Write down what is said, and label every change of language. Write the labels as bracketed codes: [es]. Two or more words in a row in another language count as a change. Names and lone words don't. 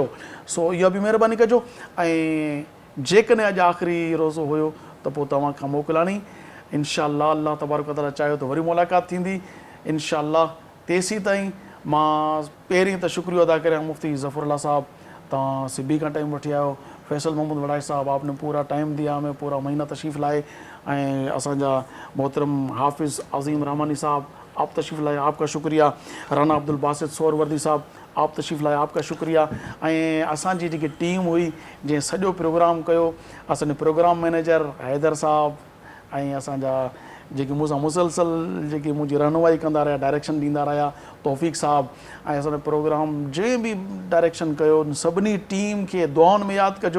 [sd] सो इहा बि महिरबानी कजो ऐं जेकॾहिं अॼु आख़िरी रोज़ो हुयो त पोइ तव्हां खां मोकिलाणी इनशाअल्लाह अल्लाह तबारक ताला चाहियो त वरी मुलाक़ात थींदी इनशाअल्लाह। तेसीं ताईं मां पहिरीं त शुक्रिया अदा करियां मुफ्ती ज़फ़रुल्लाह साहब, तव्हां सिबी खां टाइम वठी आयो। [ur] فیصل محمد وڑائی صاحب، آپ نے پورا ٹائم دیا، ہمیں پورا مہینہ تشریف لائے. [sd] ऐं असांजा मोहतरम [ur] حافظ عظیم رحمانی صاحب، آپ تشریف لائے، آپ کا شکریہ. رانا عبدالباسط سہروردی صاحب، آپ تشریف لائے، آپ کا شکریہ. [sd] ऐं असांजी जेकी टीम हुई जंहिं सॼो प्रोग्राम कयो, असांजो प्रोग्राम मैनेजर हैदर साहब ऐं असांजा जेके मूंसां मुसलसल जेकी मुंहिंजी रहनुमाई कंदा रहिया, डायरेक्शन ॾींदा रहिया, तौफ़ीक़ साहब ऐं असांजो प्रोग्राम जंहिं बि डायरेक्शन कयो सभिनी टीम खे दुआउनि में यादि कजो।